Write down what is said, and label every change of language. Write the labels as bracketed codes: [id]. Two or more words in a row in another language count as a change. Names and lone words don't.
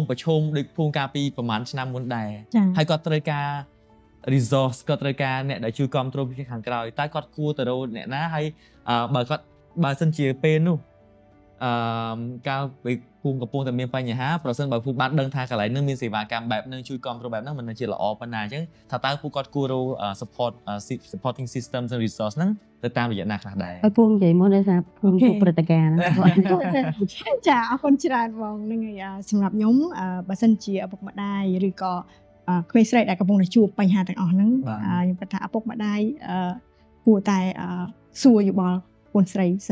[km] ប្រឈមដូចភួងកាលពីប្រហែលឆ្នាំមុនដែរហើយគាត់ត្រូវការ resource គាត់ត្រូវការអ្នកដែលជួយគ្រប់គ្រងពីខាងក្រៅតើគាត់គួរទៅរកអ្នកណាហើយបើសិនជាពេលនោះកាលពីភូមិកំពុងតែមានបញ្ហាប្រសិនបើភូមិបានដឹងថាកន្លែងនឹងមានសេវាកម្មបែបហ្នឹងជួយគ្រប់គ្រងបែបហ្នឹងមិនមែនជាល្អប៉ុណ្ណាអញ្ចឹងថាតើពួកគាត់គួររក [en] supporting systems and resource [km] ហ្នឹងទៅតាមរយៈណាខ្លះដែរ ឲ្យពងនិយាយមុនដោយសារពងជួបព្រឹត្តិការណ៍ហ្នឹង ចាអរគុណច្រើនបងហ្នឹងហើយសម្រាប់ខ្ញុំបើសិនជាឪពុកម្ដាយឬក៏ក្មេងស្រីដែលកំពុងតែជួបបញ្ហាទាំងអស់ហ្នឹងខ្ញុំគិតថាឪពុកម្ដាយគួរតែសួរយោបល់កូនស្រីសិ